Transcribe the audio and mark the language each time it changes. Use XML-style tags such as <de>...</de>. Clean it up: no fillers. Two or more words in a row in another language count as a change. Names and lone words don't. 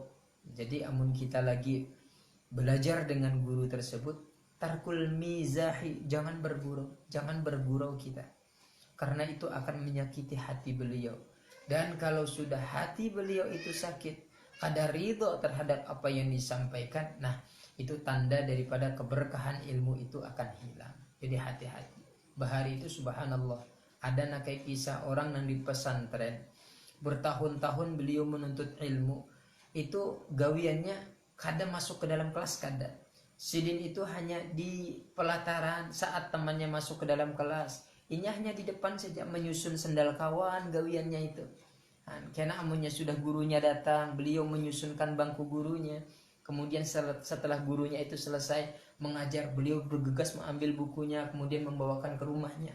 <bjn>Jadi amun kita lagi belajar dengan guru tersebut,</bjn> <ar>ترك المزاح,</ar> <bjn>jangan bergurau kita, karena itu akan menyakiti hati beliau. Dan kalau sudah hati beliau itu sakit, kada ridho terhadap apa yang disampaikan, nah itu tanda daripada keberkahan ilmu itu akan hilang. Jadi hati-hati. Bahari itu subhanallah, ada nakai kisah orang yang di pesantren bertahun-tahun beliau menuntut ilmu, itu gawiannya kada masuk ke dalam kelas, kada. Sidin itu hanya di pelataran saat temannya masuk ke dalam kelas. Ini hanya di depan saja menyusun sendal kawan gawiannya itu. Karena amunnya sudah gurunya datang, beliau menyusunkan bangku gurunya. Kemudian setelah gurunya itu selesai mengajar, beliau bergegas mengambil bukunya, kemudian membawakan ke rumahnya.</bjn>